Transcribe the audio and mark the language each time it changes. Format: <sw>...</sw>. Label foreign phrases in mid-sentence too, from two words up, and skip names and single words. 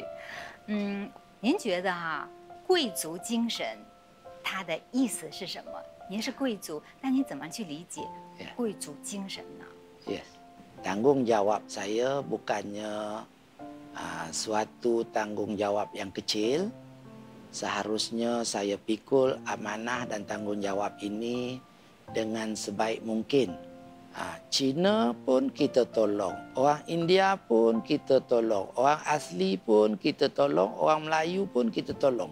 <zh>您觉得贵族精神它的意思是什么？您是贵族，那你怎么去理解贵族精神呢？</zh> <en>Yes.</en> <ms>Tanggungjawab saya bukannya suatu tanggungjawab yang kecil. Seharusnya saya pikul amanah dan tanggungjawab ini dengan sebaik mungkin. Cina pun kita tolong, orang India pun kita tolong, orang asli pun kita tolong, orang Melayu pun kita tolong.</ms>